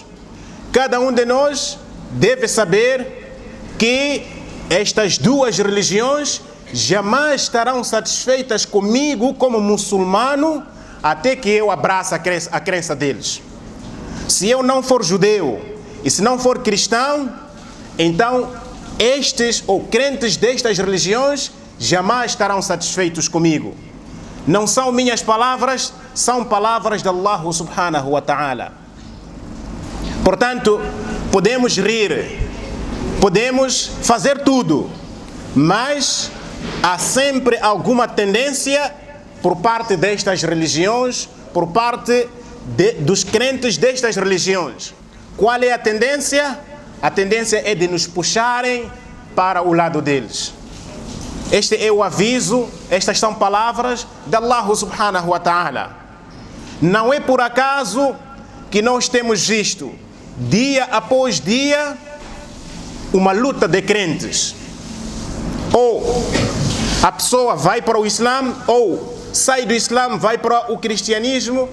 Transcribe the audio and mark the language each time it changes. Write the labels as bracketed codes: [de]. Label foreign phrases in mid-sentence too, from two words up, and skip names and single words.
[pt] Cada um de nós deve saber que estas duas religiões jamais estarão satisfeitas comigo como muçulmano até que eu abrace a crença deles. Se eu não for judeu e se não for cristão, então estes ou crentes destas religiões jamais estarão satisfeitos comigo. Não são minhas palavras, são palavras de [ar] الله سبحانه وتعالى. [pt] Portanto, podemos rir, podemos fazer tudo, mas há sempre alguma tendência por parte destas religiões, por parte dos crentes destas religiões. Qual é a tendência? A tendência é de nos puxarem para o lado deles. Este é o aviso, estas são palavras de [ar] الله سبحانه وتعالى. [pt] Não é por acaso que nós temos visto, dia após dia, uma luta de crentes. Ou a pessoa vai para o Islã, ou sai do Islã, vai para o cristianismo.